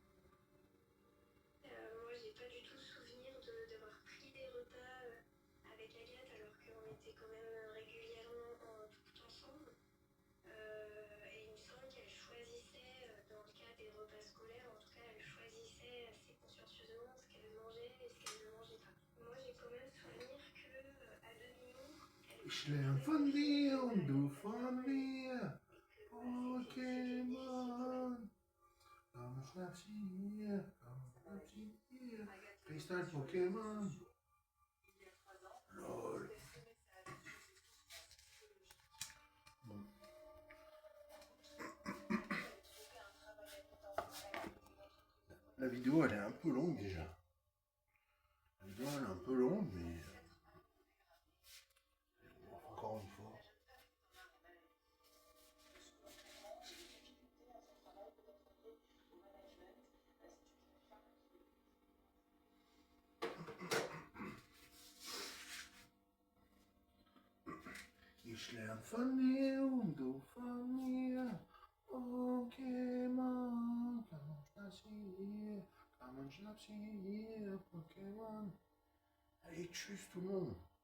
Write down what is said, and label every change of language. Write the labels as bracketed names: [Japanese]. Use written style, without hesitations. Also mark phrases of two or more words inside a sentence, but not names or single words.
[French] Moi, j'ai pas du tout souvenir d'avoir pris des repas avec Agathe alors qu'on était quand même régulièrement tout ensemble. Et il me semble qu'elle choisissait, dans le cas des repas scolaires, en tout cas, elle choisissait assez consciencieusement ce qu'elle mangeait et ce qu'elle ne mangeait pas. Moi, j'ai quand même souvenir que à demi-mot, elle [German] Ich lerne von dir und du von mir, Pokémon. Komm, schnapp's hier, komm, schnapp's hier. Freestyle Pokémon. [French] Il y a 3 ans, Lol. elle ce message sur ses souffrances psychologiques. Bon. La vidéo elle est un peu longue déjà. La vidéo elle est un peu longue mais encore une fois. [German] Ich lerne von dir und du von mir. Pokémon, Pokémon. [French] Allez, tchuss tout le monde.